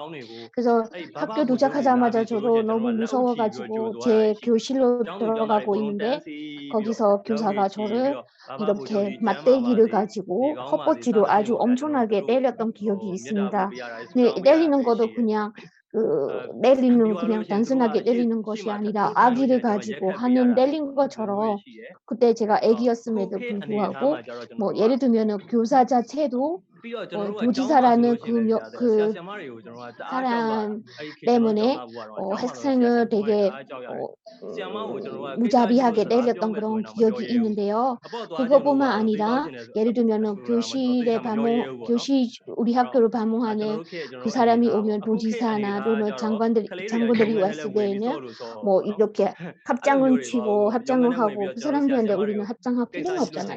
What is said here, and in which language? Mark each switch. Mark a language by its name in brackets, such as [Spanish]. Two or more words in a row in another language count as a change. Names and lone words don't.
[Korean] 그래서 학교 도착하자마자 저도 너무 무서워 가지고 제 교실로 들어가고 있는데 거기서 교사가 저를 이렇게 막대기를 가지고 헛벅지로 아주 엄청나게 때렸던 기억이 있습니다. 네, 때리는 것도 그냥 때리는 그냥 단순하게 때리는 것이 아니라 아기를 가지고 하는 때린 것처럼 그때 제가 아기였음에도 불구하고 뭐 예를 들면은 교사 자체도 [Burmese] ပြီးတော့ကျွန်တော်တို့ကကျောင်းမှာဆိုလို့ရှိရင်လည်းဆရာဆရာမတွေကိုကျွန်တော်တို့ကတားကြောက်တယ် [Korean] 도지사라는 [Burmese] ဆရာဆရာမတွေကိုကျွန်တော်တို့ကတားကြောက်ရတယ် [Korean] 때문에 학생을 되게 어, 무자비하게 때렸던 그런 기억이 있는데요. 그것뿐만 아니라 예를 들면은 교실 우리 학교를 방문하는 그 사람이 오면 도지사나 또는 장관들이 왔을 때에는 뭐 이렇게 합장은 치고 합장을 하고 그 사람들한테 우리는 합장할 필요는 없잖아요.